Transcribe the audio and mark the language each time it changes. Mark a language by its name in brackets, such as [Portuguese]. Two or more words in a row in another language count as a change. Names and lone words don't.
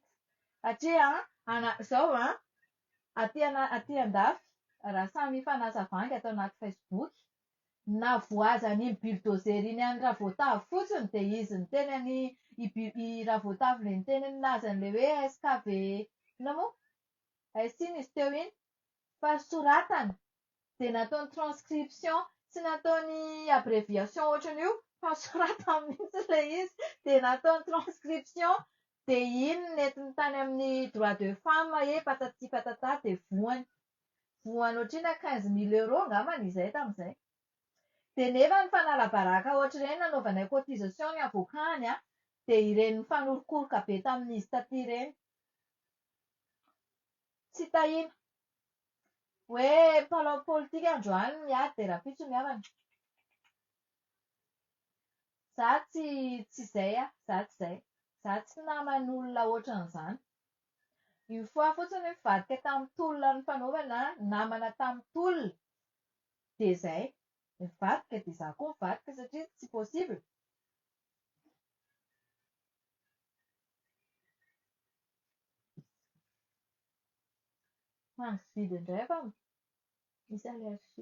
[Malagasy] Satria izao aty andafy, raha samy mifanasavangy ato anaty Facebook, na voazany iny bulldozer iny any Ravotave fotsiny dia izy niteny i Ravotave ilay niteny nazy an'ilay hoe SKV, inona moa? Iny izy teo iny. Fa soratany. Dia nataony transcription sy nataony abréviation ohatran'io fa soratany mihitsy ilay izy. Dia nataony transcription dia iny nentiny tany amin'ny [French] droit de femme patati patata [Malagasy] dia voany. Voany ohatriny 15 000 € angambany izay tamin'izay. Dia nefa ny fanalabaraka ohatr'ireny nanaovanay cotisation ny avokany dia ireny mifanorokoroka be tamin'izy taty ireny. Tsy tahiana. Hoe mpanao politika androany miady dia rapitso ny havana. Za tsy izay za tsy izay. Za tsy naman'olona ohatran'izany. [French] Une fois [Malagasy] fotsiny mivadika tamin'ny tolona ny fanaovana namana tamin'ny tolona. Dia izay. Mivadika dia za koa mivadika satria tsy possible. Mangividy indray fa misy allergie.